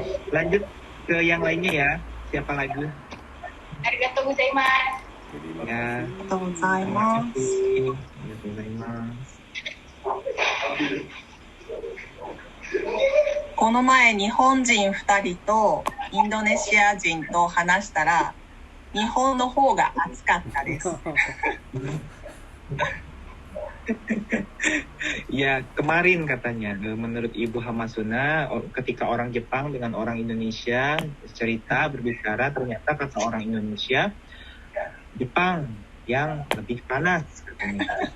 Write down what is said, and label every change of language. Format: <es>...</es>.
<id>Lanjut ke yang lainnya ya. Siapa lagi?</id> <ja>Arigatou gozaimasu.</ja> <id>Ya.</id> <ja>ありがとうございます。 Arigatou gozaimasu. この前日本人2人とインドネシア人と話したら日本の方が暑かったです。</ja> <id>Ya, kemarin katanya menurut Ibu Hamasuna ketika orang Jepang dengan orang Indonesia berbicara ternyata kata orang Indonesia Jepang yang lebih panas katanya.</id>